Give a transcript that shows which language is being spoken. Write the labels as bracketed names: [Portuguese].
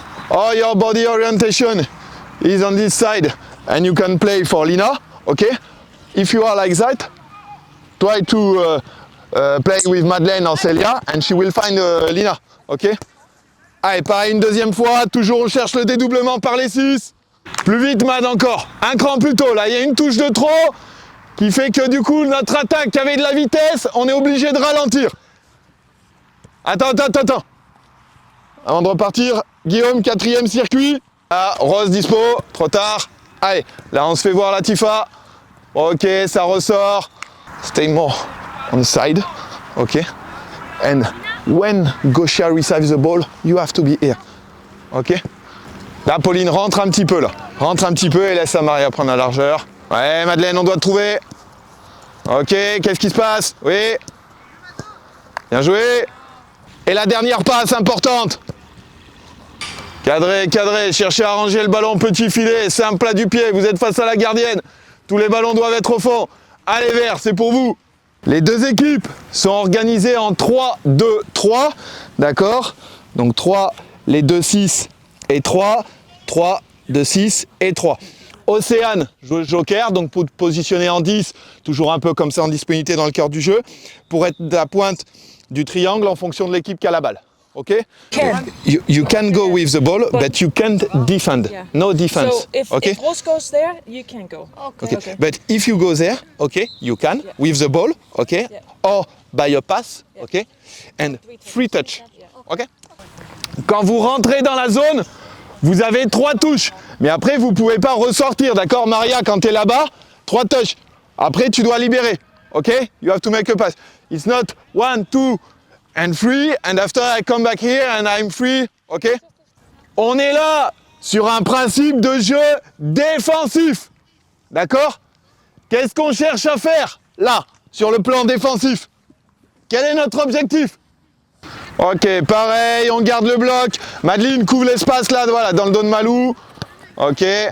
[English] Oh, your body orientation is on this side, and you can play for Lina, okay? If you are like that, try to play with Madeleine or Celia and she will find Lina, ok? [French] Allez, pareil une deuxième fois, toujours on cherche le dédoublement par les 6. Plus vite Mad encore, un cran plus tôt, là il y a une touche de trop qui fait que du coup notre attaque avait de la vitesse, on est obligé de ralentir. Attends. Avant de repartir, Guillaume, 4e circuit. Ah, Rose dispo, trop tard. Allez, là on se fait voir Latifa. Ok, ça ressort. [English] Stay more on the side, okay? And when Gosha receives the ball, you have to be here, okay? [French] Là, Pauline, rentre un petit peu, là. Rentre un petit peu et laisse à Maria prendre la largeur. Ouais, Madeleine, on doit te trouver. Ok, qu'est-ce qui se passe? Oui. Bien joué. Et la dernière passe importante. Cadré, cherchez à ranger le ballon petit filet, c'est un plat du pied, vous êtes face à la gardienne. Tous les ballons doivent être au fond. Allez Vert, c'est pour vous. Les deux équipes sont organisées en 3-2-3, d'accord? Donc 3, les 2-6 et 3, 3, 2-6 et 3. Océane joue joker, donc pour te positionner en 10, toujours un peu comme ça en disponibilité dans le cœur du jeu, pour être la pointe du triangle en fonction de l'équipe qui a la balle. [English] Okay? You can go with the ball, but you can't defend. Yeah. No defense. So if Rose goes there, you can go. Okay. But if you go there, okay, you can with the ball, okay, or by a pass, okay, and free touch, okay. [French] Quand vous rentrez dans la zone, vous avez 3 touches, mais après vous pouvez pas ressortir, d'accord, Maria, quand tu es là-bas, 3 touches. Après tu dois libérer, okay. [English] You have to make a pass. It's not 1, 2 and 3, and after I come back here and I'm free, okay. [French] On est là sur un principe de jeu défensif. D'accord? Qu'est-ce qu'on cherche à faire, là, sur le plan défensif? Quel est notre objectif? Ok, pareil, on garde le bloc. Madeleine couvre l'espace, là, voilà, dans le dos de Malou. Ok.